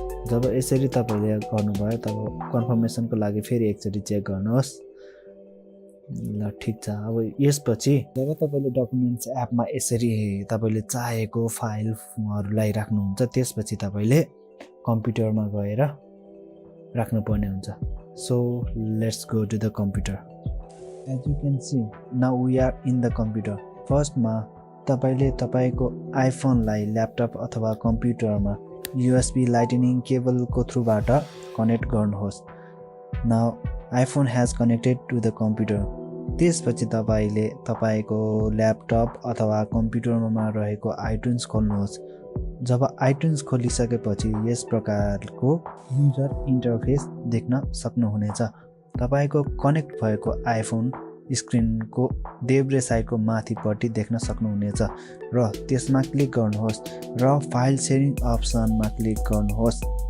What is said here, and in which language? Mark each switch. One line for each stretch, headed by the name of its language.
Nepali: जब यसरी तपाईले गर्नुभयो तब कन्फर्मेसनको लागि फेरि एकचोटी चेक गर्नुहोस्। ल ठीक छ। अब यसपछि जब तपाईले डकुमेन्ट्स एपमा यसरी तपाईले चाहेको फाइलहरुलाई राख्नुहुन्छ त्यसपछि तपाईले कम्प्युटरमा गएर राख्नुपर्ने हुन्छ।
English: So let's go to the computer. As you can see, now we are in the computer.
Nepali: First मा तपाईले तपाईको आइफोनलाई ल्यापटप अथवा कम्प्युटरमा USB लाइटनिङ केबलको थ्रुबाट कनेक्ट गर्नुहोस्।
English: Now iPhone has connected to the computer.
Nepali: त्यसपछि तपाईले तपाईको ल्यापटप अथवा कम्प्युटरमा रहेको आइट्युन्स खोल्नुहोस्। जब आइट्युन्स खोलिसकेपछि यस प्रकारको युजर इन्टरफेस देख्न सक्नुहुनेछ। तपाईको कनेक्ट भएको आइफोन स्क्रिनको देब्रे साइडको माथिपट्टि देख्न सक्नुहुनेछ र त्यसमा क्लिक गर्नुहोस् र फाइल शेयरिङ अप्सनमा क्लिक गर्नुहोस्।